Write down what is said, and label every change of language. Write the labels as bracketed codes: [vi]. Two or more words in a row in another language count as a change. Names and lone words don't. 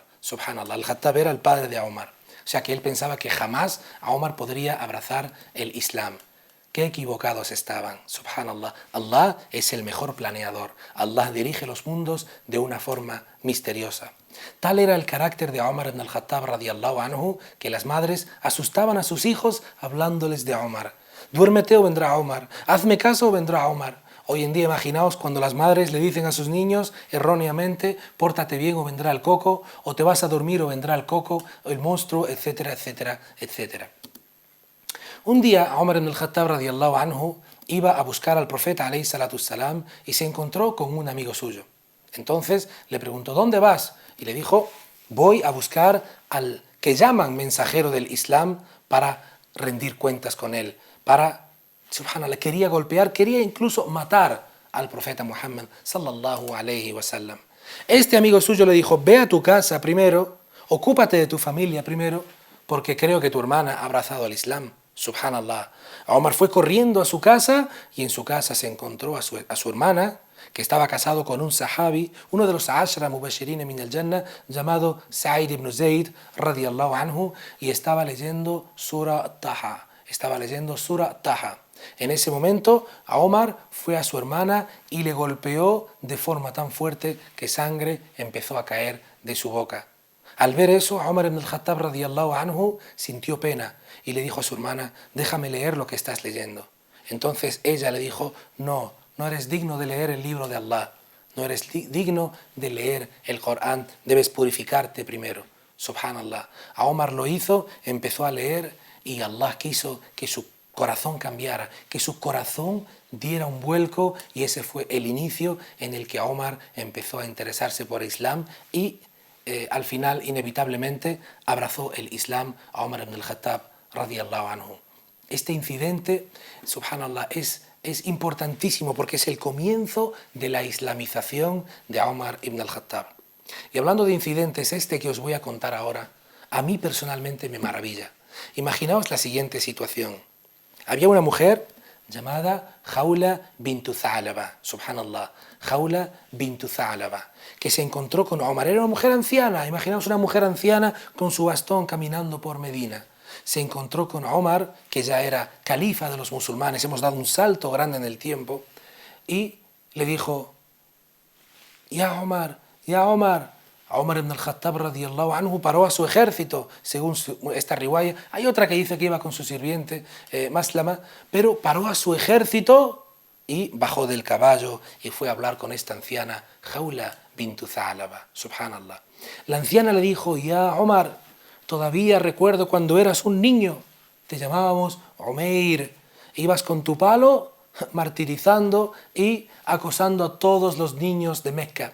[es] Subhanallah, el Khattab era el padre de Umar. O sea que él pensaba que jamás Umar podría abrazar el Islam. Qué equivocados estaban. Subhanallah, Allah es el mejor planeador. Allah dirige los mundos de una forma misteriosa. Tal era el carácter de Umar ibn al-Khattab [ar] رضي الله عنه [es] que las madres asustaban a sus hijos hablándoles de Umar. «Duérmete o vendrá Umar, hazme caso o vendrá Umar». Hoy en día, imaginaos cuando las madres le dicen a sus niños erróneamente: «Pórtate bien o vendrá el coco», o «Te vas a dormir o vendrá el coco», o el monstruo, etcétera, etcétera, etcétera. Un día, Umar ibn al-Khattab [ar] رضي الله عنه [es] iba a buscar al profeta [ar] عليه الصلاة السلام [es] y se encontró con un amigo suyo. Entonces le preguntó: «¿Dónde vas?». Y le dijo: «Voy a buscar al que llaman mensajero del Islam para rendir cuentas con él». Subhanallah, quería golpear, quería incluso matar al profeta Muhammad [ar] صلى الله عليه وسلم. [es] Este amigo suyo le dijo: «Ve a tu casa primero, ocúpate de tu familia primero, porque creo que tu hermana ha abrazado al Islam». Subhanallah. Omar fue corriendo a su casa y en su casa se encontró a su hermana, que estaba casado con un sahabi, uno de los [ar] عشرة مبشرين من الجنة, [es] llamado Sa'id ibn Zayd [ar] رضي الله عنه, [es] y estaba leyendo Surah Taha. En ese momento, Omar fue a su hermana y le golpeó de forma tan fuerte que sangre empezó a caer de su boca. Al ver eso, Omar ibn al-Khattab [ar] رضي الله عنه [es] sintió pena y le dijo a su hermana, déjame leer lo que estás leyendo. Entonces ella le dijo, no eres digno de leer el libro de Allah, no eres digno de leer el Corán, debes purificarte primero. Subhanallah. A Omar lo hizo, empezó a leer y Allah quiso que su corazón cambiara, que su corazón diera un vuelco, y ese fue el inicio en el que Omar empezó a interesarse por el Islam y al final inevitablemente abrazó el Islam a Omar ibn al-Khattab [ar] رضي الله عنه. [es] Este incidente, subhanallah, es importantísimo porque es el comienzo de la islamización de Omar ibn al-Khattab. Y hablando de incidentes, este que os voy a contar ahora, a mí personalmente me maravilla. Imaginaos la siguiente situación. Había una mujer llamada Khawla bintu Tha'laba, subhanallah, Khawla bintu Tha'laba, que se encontró con Omar. Era una mujer anciana, imaginaos una mujer anciana con su bastón caminando por Medina. Se encontró con Omar, que ya era califa de los musulmanes, hemos dado un salto grande en el tiempo, y le dijo, Ya Omar, Omar ibn al-Khattab [ar] رضي الله عنه [es] paró a su ejército, según esta riwaya. Hay otra que dice que iba con su sirviente, Maslama, pero paró a su ejército y bajó del caballo y fue a hablar con esta anciana, Khawla bintu Tha'laba, subhanallah. La anciana le dijo, Ya Omar, todavía recuerdo cuando eras un niño, te llamábamos Umair, ibas con tu palo martirizando y acosando a todos los niños de Mecca.